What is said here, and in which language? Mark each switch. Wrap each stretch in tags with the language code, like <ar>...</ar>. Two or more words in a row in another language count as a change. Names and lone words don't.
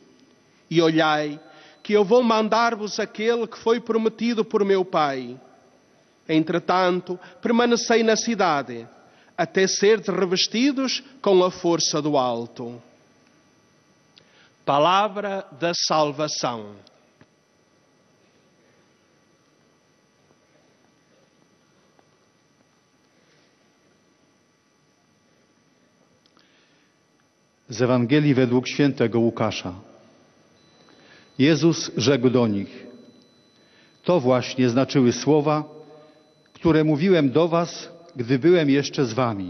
<pt>E olhai, que eu vou mandar-vos aquele que foi prometido por meu Pai. Entretanto, permanecei na cidade, até serdes revestidos com a força do alto. Palavra da salvação.</pt> <pl>Z Ewangelii według świętego Łukasza. Jezus rzekł do nich: to właśnie znaczyły słowa, które mówiłem do was, gdy byłem jeszcze z wami.</pl>